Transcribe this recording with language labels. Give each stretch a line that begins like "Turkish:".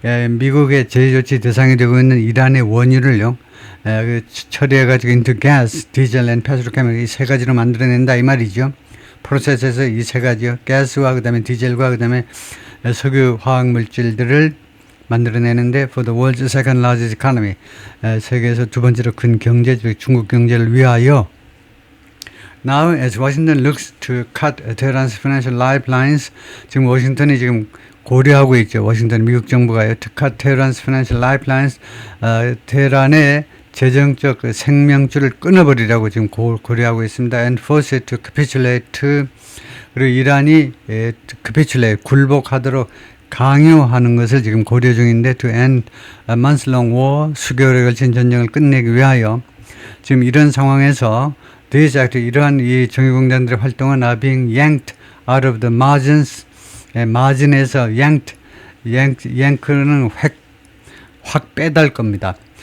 Korean: 미국의 제조치 대상이 되고 있는 이란의 원유를요, 처리해가지고
English: into gas, diesel and petrochemical
Korean: 이 세 가지로 만들어낸다 이 말이죠. 프로세스에서 이 세 가지요. 가스와 그 다음에 디젤과 그 다음에 석유 화학 물질들을 만들어내는데
English: for the world's second largest economy,
Korean: 세계에서 두 번째로 큰 경제, 중국 경제를 위하여.
English: Now, as Washington looks to cut Tehran's financial lifelines,
Korean: 지금 워싱턴이 지금 고려하고 있죠. 워싱턴 미국 정부가요.
English: To cut Tehran's financial lifelines,
Korean: 테헤란의 재정적 그 생명줄을 끊어버리라고 지금 고려하고 있습니다.
English: And force it to capitulate.
Korean: 그리고 이란이 capitulate, 굴복하도록 강요하는 것을 지금 고려 중인데
English: to end a months-long war,
Korean: 수개월에 걸친 전쟁을 끝내기 위하여 지금 이런 상황에서
English: these act,
Korean: 이러한 이 정유공장들의 활동은
English: are being yanked out of the margins,
Korean: 마진에서 yank는 확 빼달 겁니다.